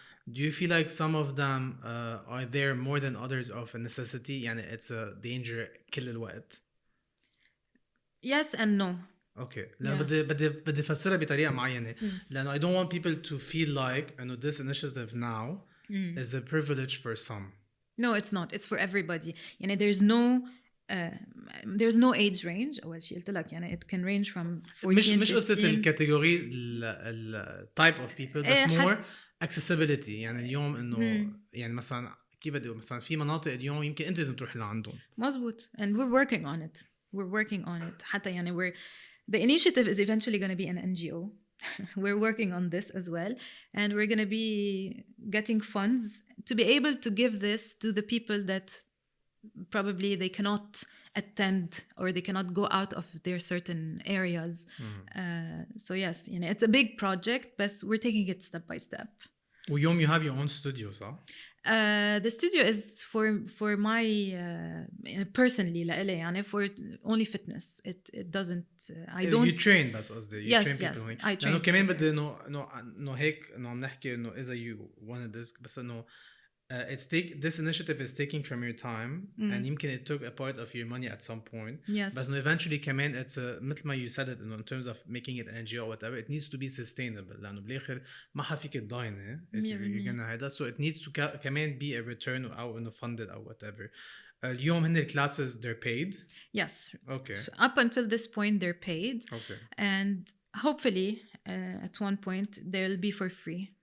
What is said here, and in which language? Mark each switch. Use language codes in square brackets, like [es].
[en] do you feel like some of them are there more than others of a necessity [ar] يعني [en] it's a danger [ar] كل الوقت؟ [en] yes and no. Okay. [ar] لا بدي أفسرها بطريقة معينة لأنه [en] I don't want people to feel like this initiative now is a privilege for some. No, it's not. It's for everybody. يعني there's no there's no age range. [ar] أول شيء قلت لك يعني [en] it can range from 14 [ar] مش قصة 15. [en] الكاتيجوري ال type of people بس more accessibility. [ar] يعني اليوم إنه يعني مثلا كيف بدي مثلا في مناطق اليوم يمكن أنت لازم تروح لعندهم. مزبوط. [en] And we're working on it. We're working on it. [ar] حتى يعني [en] the initiative is eventually going to be an NGO. We're working on this as well, and we're going to be getting funds to be able to give this to the people that probably they cannot attend or they cannot go out of their certain areas. So yes, you know, it's a big project, but we're taking it step by step. [ar] ويوم [en] you have your own studio, صح? The studio is for my personally [ar] لإلي يعني [en] for only fitness. It doesn't. I don't. You train [ar] بس قصدي. [en] You Yes, train yes. people. I train. [ar] لأنه كمان بدي إنه هيك إنه عم نحكي إنه إذا [en] you wanted this بس إنه this initiative is taking from your time and يمكن it took a part of your money at some point. Yes. [ar] بس إنه [en] eventually كمان it's [ar] مثل ما [en] you said it إنه in terms of making it an NGO or whatever, it needs to be sustainable. [ar] لأنه بالآخر ما حفيك تضاينه. You're gonna [en] هيدا. So it needs to كمان be a return أو إنه funded أو whatever. [ar] اليوم هن [en] classes they're paid. Yes. Okay. So up until this point they're paid. Okay. And hopefully at one point they'll be for free.